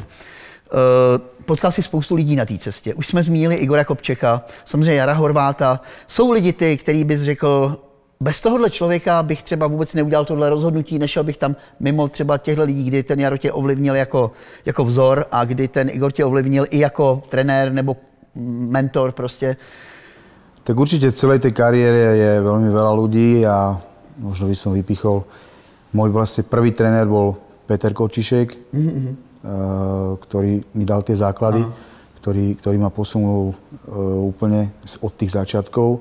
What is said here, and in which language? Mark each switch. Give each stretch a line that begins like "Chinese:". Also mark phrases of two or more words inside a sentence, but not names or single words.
Czech: Potkal si spoustu lidí na té cestě. Už jsme zmínili Igora Kopčeka, samozřejmě Jara Horváta. Jsou lidi ty, který bys řekl, bez tohohle člověka bych třeba vůbec neudělal tohle rozhodnutí, nešel bych tam mimo třeba těchto lidí, kdy ten Jaro tě ovlivnil jako vzor a kdy ten Igor tě ovlivnil i jako trenér nebo mentor prostě.
Slovak: Tak určite v celej tej kariére je veľmi veľa ľudí a možno by som vypichol. Môj vlastne prvý trenér bol Peter Kočišek, ktorý mi dal tie základy, ktorý ma posunul úplne od tých začiatkov.